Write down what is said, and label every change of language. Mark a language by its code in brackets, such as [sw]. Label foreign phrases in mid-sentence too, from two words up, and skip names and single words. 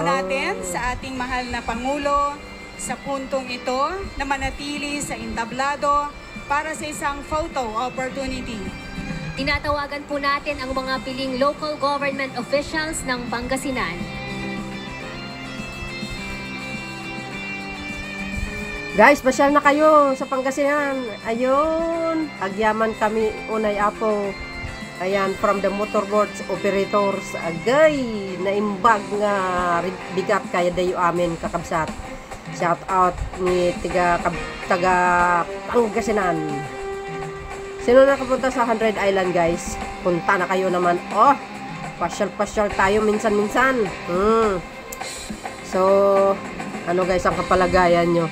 [tl] po natin sa ating mahal na Pangulo sa puntong ito na manatili sa entablado para sa isang photo opportunity. Tinatawagan po natin ang mga piling local government officials ng Pangasinan. Guys, pasyal na kayo sa Pangasinan. Ayun, [ilo] agyaman kami unay apo. [tl] Ayan, [en] from the motorboats operators, [ilo] agay, naimbag nga bigat kaya dayo amin kakabsat. [en] Shout out [tl] ni taga Pangasinan. Sino nakapunta sa 100 Island guys? Punta na kayo naman. Oh, pasyal-pasyal tayo minsan-minsan. So, ano guys ang kapalagayan nyo?